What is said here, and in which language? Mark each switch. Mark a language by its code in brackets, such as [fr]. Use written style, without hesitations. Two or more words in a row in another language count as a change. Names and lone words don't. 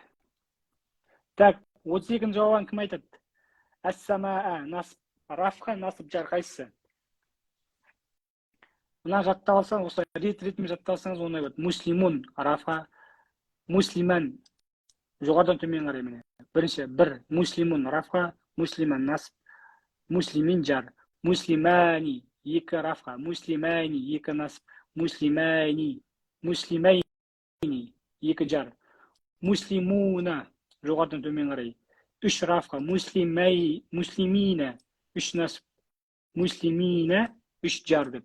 [kk] Так, 32-ні жауабын кім айтады? Әс-самаа, насып, рафқа, насып, жар қайсысы? Мына жаттап алсаң, осы рет-ретімен жаттап алсаңыз оңай болады. Муслимун, рафқа, муслиман, жоғардан төмен қарай міне. Бірінші, бір, муслимун, рафқа, муслиман, насып, муслимин, жар. Муслимани, екі рафқа, муслимайни, екі насып, муслимайни, муслимайни, екі жар. Муслимуна, жоғардан төмен қарай. Үш рафқа, муслимина, үш насып, муслимина, үш жар деп.